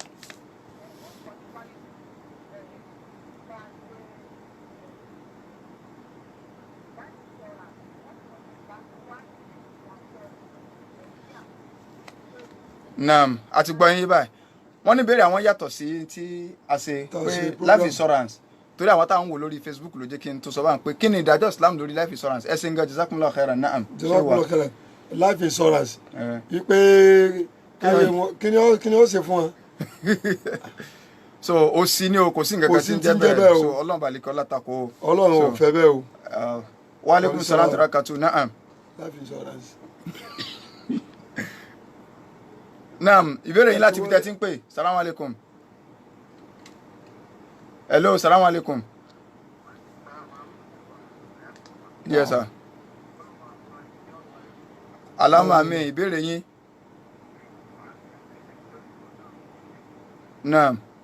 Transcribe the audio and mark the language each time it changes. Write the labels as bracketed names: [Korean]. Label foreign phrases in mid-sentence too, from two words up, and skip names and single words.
[Yoruba] naam àti gbọ́ yín báyìí wọ́n ní béèrè àwọn yàtọ̀ sí tí a ṣe pé [English] life insurance [Yoruba] torí àwọn táwọn wò lórí Facebook ló jẹ́ kí n tó sọ báyìí pé kí ni ìdájọ́ Islam lórí [English] life insurance [Yoruba] ẹ ṣé ń gan [Arabic] جزاكم الله خيرا [Yoruba] naam. [Arabic] جزاكم الله خيرا [English] life insurance [Yoruba] wípé kí ni ó ṣe fún wọn. so ó sì ní o kò sí nǹkan kan tí ń jẹ́ bẹ́ẹ̀ so ọlọ́run balikọ́ látàkó. ọlọ́run ò fẹ́ bẹ́ẹ̀ o. [Arabic] وعليكم السلام وبركاته نعم. [English] life insurance. [Yoruba] naam ìbéèrè yín láti fi tẹ́tí ń pè [Arabic] سلام عليكم. hello سلام عليكم. [English] yes sir. [Yoruba] alama mi ìbéèrè yín. naam.